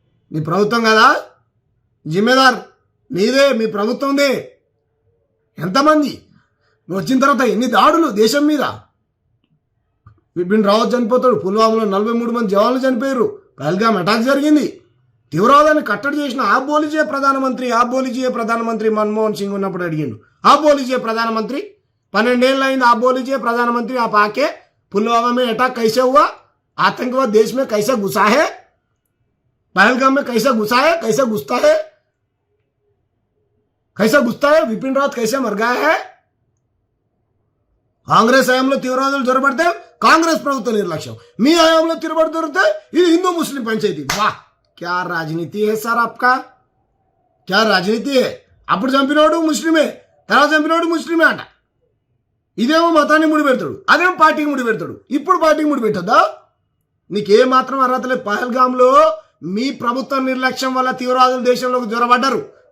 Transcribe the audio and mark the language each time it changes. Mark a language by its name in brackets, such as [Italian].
[Telugu] మీ ప్రభుత్వం కదా జిమ్మేదార్, నీదే, మీ ప్రభుత్వందే. ఎంతమంది వచ్చిన తర్వాత ఎన్ని దాడులు దేశం మీద. బిపిన్ రావత్ చనిపోతాడు, పుల్వామాలో 43 మంది జవాన్లు చనిపోయారు, పహల్గామ్ అటాక్ జరిగింది. తీవ్రవాదాన్ని కట్టడి చేసిన [Hindi] आप बोलीजिए प्रधानमंत्री मनमोहन सिंह [Telugu] ఉన్నప్పుడు అడిగిండు, [Hindi] आप बोलीजिए प्रधानमंत्री, [Telugu] 12 ఏళ్ళు అయింది, [Hindi] आप बोलीजिए प्रधानमंत्री, आप आके पुलवामा में अटैक कैसे हुआ, आतंकवाद देश में कैसे घुसा है, पहलगाम में कैसे घुसा है, कैसे घुसता है, विपिन रावत कैसे मर गया है. [Telugu] కాంగ్రెస్ హయాంలో తీవ్రవాదులు జొరబడితే కాంగ్రెస్ ప్రభుత్వ నిర్లక్ష్యం, మీ హయాంలో తిరబడి దొరికితే ఇది హిందూ ముస్లిం పంచాయతీ. [Hindi] వాహ్, क्या राजनीति है सर आपका, क्या राजनीति है. [Telugu] అప్పుడు చంపినోడు ముస్లిమే, తర్వాత చంపినోడు ముస్లిమే అంట. ఇదేమో మతాన్ని ముడిపెడతాడు, అదేమో పార్టీకి ముడిపెడతాడు. ఇప్పుడు పార్టీకి ముడిపెట్టద్దా? నీకే మాత్రం అర్హత లేదు. పహల్గామ్లో మీ ప్రభుత్వ నిర్లక్ష్యం వల్ల తీవ్రవాదులు దేశంలోకి జొరబడ్డారు.